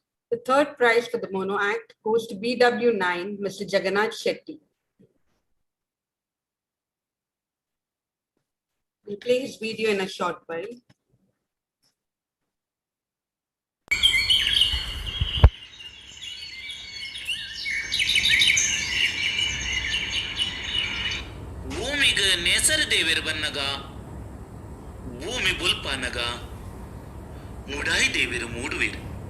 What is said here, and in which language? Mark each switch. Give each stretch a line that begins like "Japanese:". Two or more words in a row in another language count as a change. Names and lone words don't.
English: The third prize for the Mono Act goes to BW9, Mr. Jagannath Shetty. We'll play his video in a short while.
Tulu: ಭೂಮಿಗೆ ನೆಸರು ದೇವೇರು ಬನ್ನಗ ಭೂಮಿ ಬುಲ್ಪಾನಗ ಮುಡಾಯಿ ದೇವೇರು ಮೂಡುವೇರು